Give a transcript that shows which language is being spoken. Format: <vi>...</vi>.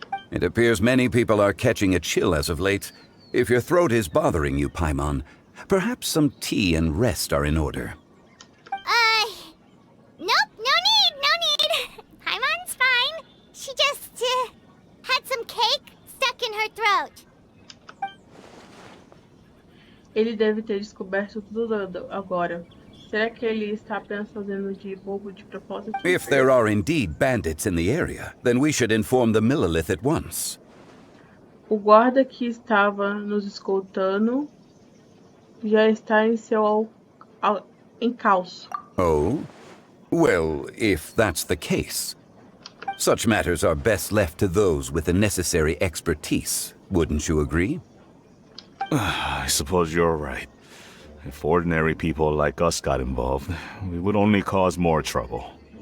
<en>It appears many people are catching a chill as of late. If your throat is bothering you, Paimon, perhaps some tea and rest are in order. Nope, no need. Paimon's fine. She just, had some cake stuck in her throat.</en> <pt>Ele deve ter descoberto tudo agora. Será que ele está apenas fazendo de bobo de propósito?</pt> <en>If there are indeed bandits in the area, then we should inform the Millelith at once.</en> <pt>O guarda que estava nos escoltando já está em seu encalço.</pt> <en>Oh? Well, if that's the case, such matters are best left to those with the necessary expertise, wouldn't you agree? I suppose you're right. If ordinary people like us got involved, we would only cause more trouble.</en>